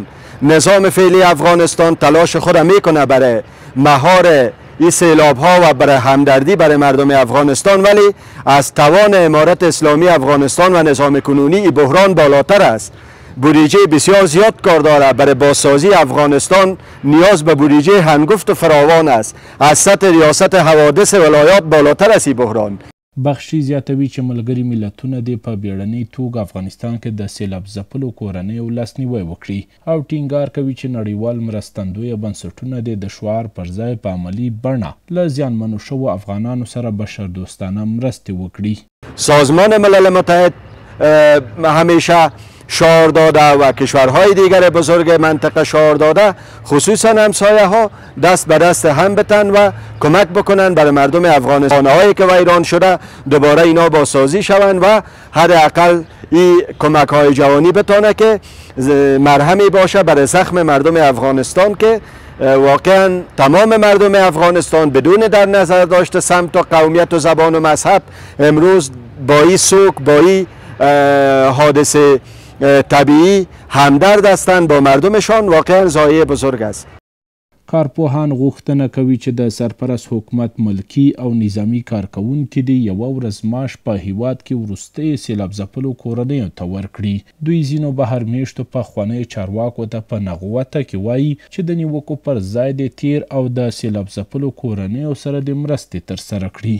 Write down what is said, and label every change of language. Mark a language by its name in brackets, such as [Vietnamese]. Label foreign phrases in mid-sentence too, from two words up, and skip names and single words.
[Persian] نظام فعلی افغانستان تلاش خود را میکنه برای مهار این سیلاب ها و برای همدردی برای مردم افغانستان، ولی از توان امارت اسلامی افغانستان و نظام کنونی این بحران بالاتر است. بودجه بسیار زیاد کار داره. برای بازسازی افغانستان نیاز به بودجه هنگفت و فراوان است. از سطح ریاست حوادث ولایات بالاتر است این بحران. [Pashto] بخشي زیاتوي چې ملګري ملتونه دې په بیړنۍ توګه افغانستان کې د سیلاب ځپلو کورنیو لاسنیوی وکړي او ټینګار کوي چې نړیوال مرستندویه بنسټونه دې د شعار پر ځای په عملي بڼه له زیانمنو شوو افغانانو سره بشردوستانه مرستې وکړي. [Persian] سازمان ملل متحد همیشه شعار داده و کشورهای دیگر بزرگ منطقه شعار داده خصوصا همسایه ها دست به دست هم بتن و کمک بکنن برای مردم افغانستان هایی که ویران شده دوباره اینا بازسازی شوند و حداقل این کمک های جوانی بتونه که مرهمی باشه برای زخم مردم افغانستان که واقعا تمام مردم افغانستان بدون در نظر داشته سمت و قومیت و زبان و مذهب امروز با این سوگ با این حادثه طبیعی همدرد هستند با مردمشان. واقعا ضایعه بزرگ است. [Pashto] کارپوهان غوښتنه کوي چې د سرپرست حکومت ملکی او نظامی کارکوونکي دې یوه ورځ معاش په هیواد کې وروستیو سیلاب ځپلو کورنیو ته ورکړي. دوی ځینو بهر میشتو پخوانیو چارواکو ته په نغوته کې وایي چې د نیوکو پر ځای د تیر او د سیلاب ځپلو کورنیو سره د مرستې ترسره کړي.